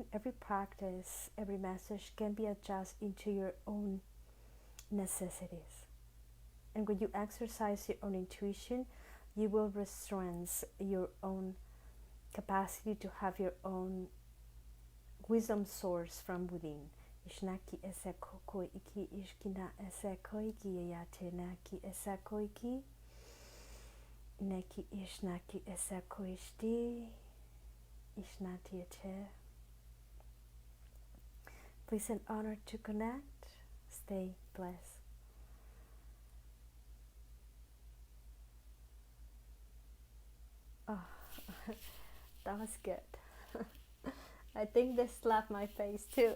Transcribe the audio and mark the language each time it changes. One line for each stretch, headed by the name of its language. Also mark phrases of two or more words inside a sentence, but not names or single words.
English: Every practice, every message can be adjusted into your own necessities. And when you exercise your own intuition, you will restrain your own capacity to have your own wisdom source from within. Ishnaki eseko iki ishkina eseko iki yate naki eseko iki neki ishnaki eseko ishti ishnati ete. Please and honor to connect. Stay blessed. Oh, that was good. I think they slapped my face too.